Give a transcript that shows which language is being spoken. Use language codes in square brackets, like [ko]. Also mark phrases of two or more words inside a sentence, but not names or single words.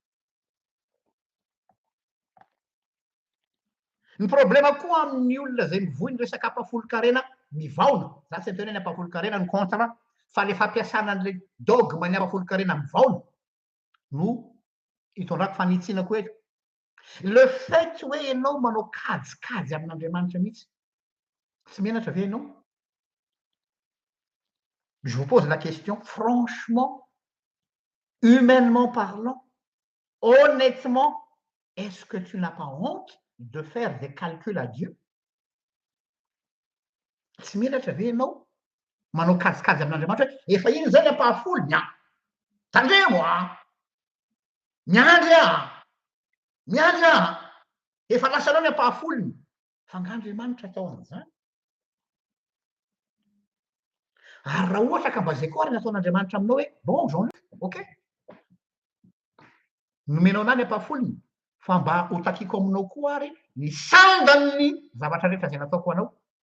[mg] Ny problema koa amin'ny olona zay mivohy ny resaka ampafolo-karena mivaona. Za tsy atao hoe ny ampafolo-karena ny contre, fa le fampiasana an'ilay dogme ny ampafolo-karena mivaona no hitondrako fanitsina koa eto. [fr] Le fait [mg] hoe ianao manao kajikajy amin'Andriamanitra mihitsy. Tsy menatra ve ianao? [fr] Je vous pose la question, franchement, humainement parlant, honnêtement, est-ce que tu n'as pas honte de faire des calculs à Dieu? [mg] Tsy menatra ve ianao manao kajikajy amin'Andriamanitra hoe efa iny zany ampahafolo nya. Tandremo miandry miandry efa lasanao ny ampahafolony. Fa ng'Andriamanitra atao an'izany. Ary raha ohatra ka mba zay koa ary nataon'Andriamanitra aminao hoe bon Jean-Luc, ok, nomenao anahy ny ampahafolony, fa mba ho takiako aminao koa ary ny sandan'ny zavatra rehetra zay nataoko anao.